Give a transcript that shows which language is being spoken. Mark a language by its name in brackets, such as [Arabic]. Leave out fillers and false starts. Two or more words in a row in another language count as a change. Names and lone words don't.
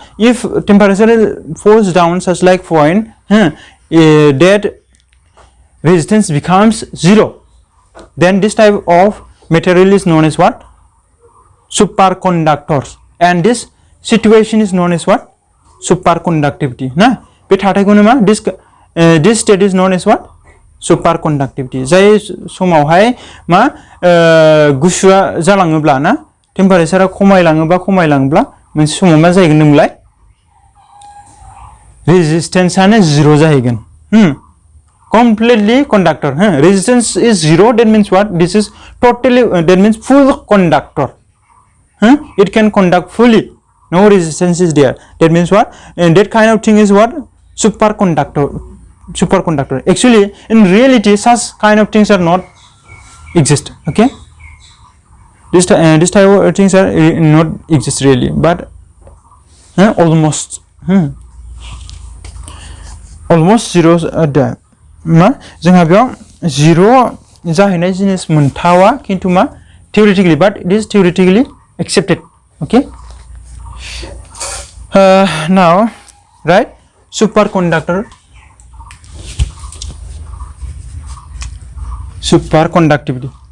[English] If temperature falls down such like point, that resistance becomes zero. Then this type of material is known as what? Superconductors. And this situation is known as what? Superconductivity. This state is known as what? Superconductivity. [Bodo] जाय समावहाय मा गुसुआ जालाङोब्ला ना टेम्पारेचारा खमायलाङोब्ला मोनसे समाव मा जाहैगोन होनब्लाय रेजिस्टेन्सआनो जिरो जाहैगोन [English] completely conductor. Resistance is zero. That means what? This is totally that means full conductor. It can conduct fully. No resistance is there. That means what? And that kind of thing is what? Superconductor. Actually, in reality, such kind of things are not exist. Okay. This type of things are not exist really, but almost zeros are there. [Bodo] जोंहा बेयाव zero जाहैनाय जिनिस मोनथावा किन्तु मा [English] theoretically, but it is theoretically accepted. Okay. Now, right? Superconductivity.